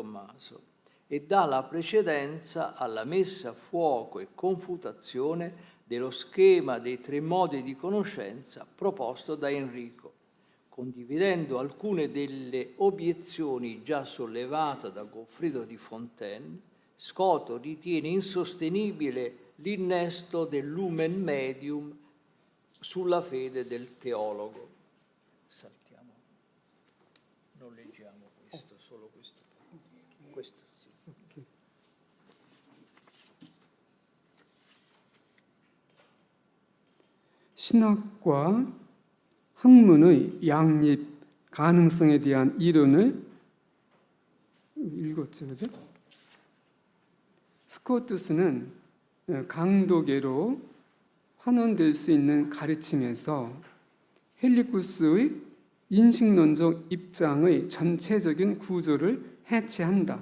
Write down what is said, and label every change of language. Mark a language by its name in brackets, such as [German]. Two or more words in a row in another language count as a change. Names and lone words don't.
[Italian] Tommaso, e dà la precedenza alla messa a fuoco e confutazione dello schema dei 3 modi di conoscenza proposto da Enrico, condividendo alcune delle obiezioni già sollevate da Goffredo di Fontaine. Scoto ritiene insostenibile l'innesto del [Latin] lumen medium [Italian] sulla fede del teologo. Saltiamo, non leggiamo questo, solo questo. Questo sì. [Korean] 신학과 학문의 양립 가능성에 대한 이론을 읽었죠, 그죠? 스코투스는 강도계로 환원될 수 있는 가르침에서 헬리쿠스의 인식론적 입장의 전체적인 구조를 해체한다.